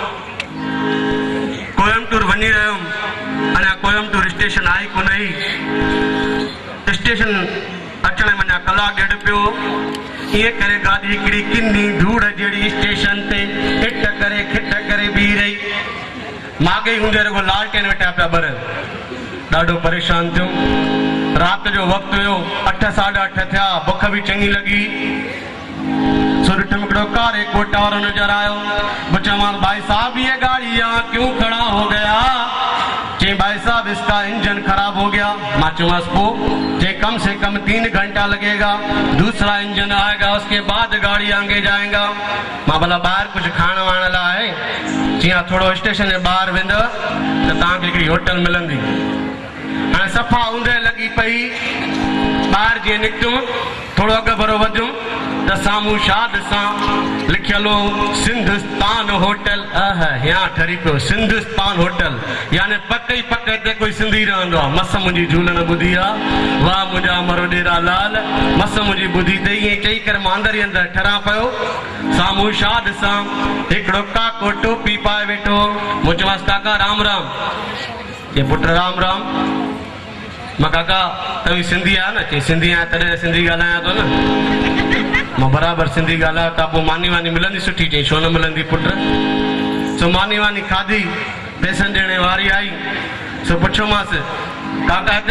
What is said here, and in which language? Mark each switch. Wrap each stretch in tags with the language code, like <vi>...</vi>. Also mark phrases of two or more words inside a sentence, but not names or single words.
<sd>कोयम्बटूर वञी रहियुमि अञा कोयम्बटूर स्टेशन आई कोन हुई स्टेशन अचण में अञा कलाक ॾेढ पियो ईअं करे गाॾी हिकिड़ी किनी धूड़ जहिड़ी स्टेशन ते हिट करे खिट करे बीह रही मागे हूंदे रुगो लालटेन वेठा पिया ॿरनि ॾाढो परेशान थियुमि राति जो वक़्तु हुयो 8 साढा 8 थिया बुख बि चङी लॻी सो ॾिठुमि हिकिड़ो कारे कोट वारो नज़र आयो पुछियोमांसि</sd> <hi>भाई साहब ये गाड़ी यहाँ क्यों खड़ा हो गया</hi> <sd>चई</sd> <hi>भाई साहब इसका इंजन खराब हो गया</hi> <sd>मां चुमास पो जे</sd> <hi>कम से कम 3 घंटा लगेगा दूसरा इंजन आएगा उसके बाद गाड़ी आगे जाएगा</hi> <sd>मां भला ॿाहिरि कुछ खाइण वाइण लाइ आहे जी हाँ थोड़ो स्टेशन जे ॿाहिरि वेंदव त तव्हांखे हिकिड़ी होटल मिलंदी हाणे सफ़ा ऊंदहि लॻी पई ॿाहिरि जीअं निकितुमि थोड़ो अॻु भरो वधियुमि त साम्हूं छा ॾिसां लिखियल हो सिंधुस्तान होटल यहाँ ठरी पियो सिंधुस्तान होटल यानी पक ई पक ते कोई सिंधी रहंदो आहे मस मुंहिंजी झूलण ॿुधी आहे वाह मुंहिंजा मरो ॾेरा लाल मस मुंहिंजी ॿुधी ते ईअं चई करे मां अंदरि ई अंदरि ठरा पियो साम्हूं छा ॾिसां हिकिड़ो काको टोपी पाए वेठो मूं चयोमांसि काका राम राम ये पुट राम राम मां काका तव्हीं सिंधी आहियो न चई सिंधी आहियां तॾहिं सिंधी ॻाल्हायां थो न मां बराबरि सिंधी ॻाल्हायो त पोइ मानी वानी मिलंदी सुठी चई छो न मिलंदी पुट सो मानी वानी खाधी पैसनि ॾियण वारी आई सो पुछियोमांसि काका हिते</sd>